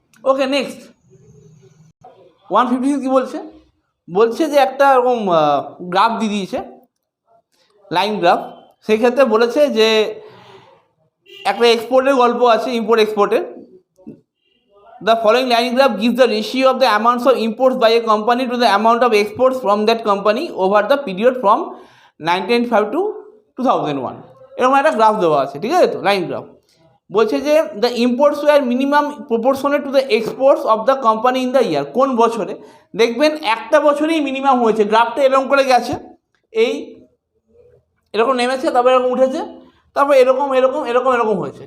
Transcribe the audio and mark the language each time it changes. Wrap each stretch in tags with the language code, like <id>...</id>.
<bn>Okay next. 156 কি বলছে? বলছে যে একটা এরকম গ্রাফ দিয়ে দিয়েছে, লাইন গ্রাফ। সেক্ষেত্রে বলেছে যে একটা এক্সপোর্টের গল্প আছে, ইম্পোর্ট এক্সপোর্টের।</bn> <en>The following line graph gives the ratio of the amounts of imports by a company to the amount of exports from that company over the period from 1995 to 2001.</en> <bn>এরকম একটা গ্রাফ দেওয়া আছে। ঠিক আছে, তো লাইন গ্রাফ বলছে যে</bn> <en>The imports were minimum proportionate to the exports of the company in the year.</en> <bn>কোন বছরে? দেখবেন একটা বছরেই মিনিমাম হয়েছে, গ্রাফটা এরকম করে গেছে, এই এরকম নেমেছে, তারপর এরকম উঠেছে, তারপর এরকম এরকম এরকম এরকম হয়েছে।</bn>